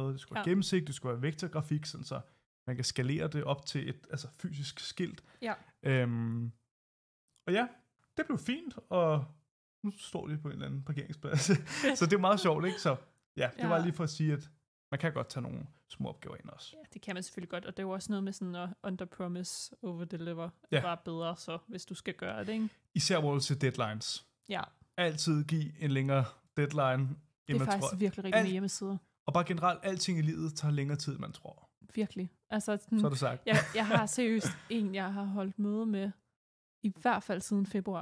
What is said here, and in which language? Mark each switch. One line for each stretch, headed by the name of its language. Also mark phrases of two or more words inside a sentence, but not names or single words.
Danish: Det skulle være gennemsigtigt, det skulle være vektorgrafik, sådan så man kan skalere det op til et fysisk skilt. Ja. Og ja, det blev fint, og nu står det på en eller anden parkeringsplads. Så det er meget sjovt, ikke? Så ja, det var lige for at sige, at man kan godt tage nogle små opgaver ind også. Ja, det kan man selvfølgelig godt, og det er jo også noget med sådan at
English: under-promise, over-deliver.
Danish: Ja. Bare bedre så, hvis du skal gøre det, ikke? Især hvor til deadlines. Ja. Altid give en længere deadline. Det er faktisk virkelig rigtigt med hjemmesider. Og bare generelt, alting i livet tager længere tid, end man tror. virkelig. Altså, Så er det sagt. jeg har seriøst en, jeg har holdt møde med, i hvert fald siden februar.